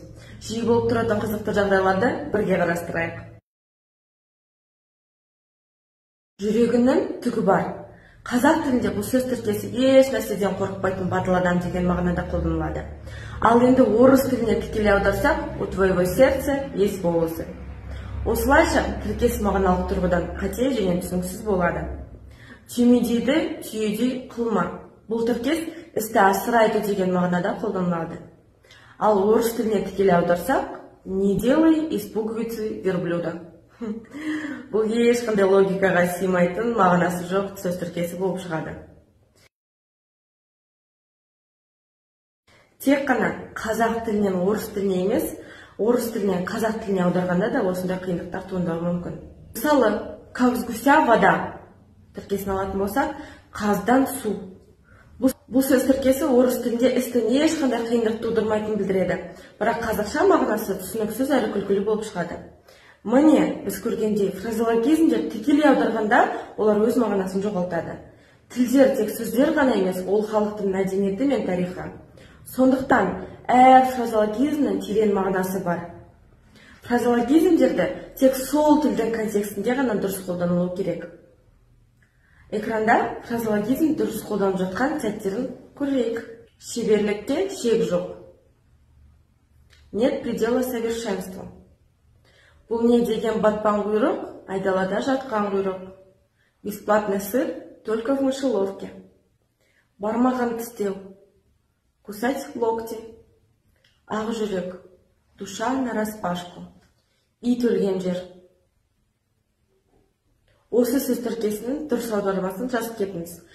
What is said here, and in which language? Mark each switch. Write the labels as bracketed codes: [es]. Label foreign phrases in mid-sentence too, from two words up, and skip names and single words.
[kk] Жиі болып тұратын қызықты жағдайларды бірге қарастырайық. Жүрегінің түгі бар. Қазақ тілінде бұл сөз тіркесі еш нәрседен қорықпайтын батыл адам деген мағынада қолданылады. Ал енді орыс тіліне тікелей аударсақ, [ru] у твоего сердца есть волосы. [kk] Осылайша тіркес мағыналық тұрғыдан қате және түсініксіз болады. Түймедейді түйедей қылма. Бұл тіркес істі асырайды деген мағынада қолданылады. Ал орыс тіліне тікелей аударсақ, [ru] не делай из пуговицы верблюда. [kk] Бұл ешқандай логикаға сыймайтын, мағынасы жоқ сөз тіркесі болып шығады. Тек қана қазақ тілінен орыс тіліне емес, орыс тілінен қазақ тіліне аударғанда да осындай қиындықтар туындауы мүмкін. Мысалы, [ru] как с гуся вода [kk] тіркесін алатын болсақ, қаздан су. Бұл сөз тіркесі орыс тілінде істі ешқандай қиындық тудырмайтынын білдіреді, бірақ қазақша мағынасы түсініксіз әрі күлкілі болып шығады. Міне, біз көргендей, фразеологизмдер тікелей аударғанда олар өз мағынасын жоғалтады. Тілдер тек сөздер ғана емес, ол халықтың мәдениеті мен тарихы. Сондықтан, әр фразеологизмнің терең мағынасы бар. Фразеологизмдерді тек сол тілдің контекстінде ғана дұрыс қолданылуы керек. Экранда фразеологизм дұрыс қолданып жатқан сәттерін көрейік. Шеберлікке шек жоқ. [ru] Нет предела совершенству. [kk] Бұл не деген батпан құйрық, айдалада жатқан құйрық. [ru] Бесплатный сыр только в мышеловке. [kk] Бармаған тістеу. [ru] Кусать локти. [kk] Ақ жүрек. [ru] Душа нараспашку. [kk] Ит өлген жер. Осы сөз тіркесінің дұрыс аудармасын жазып кетіңіз.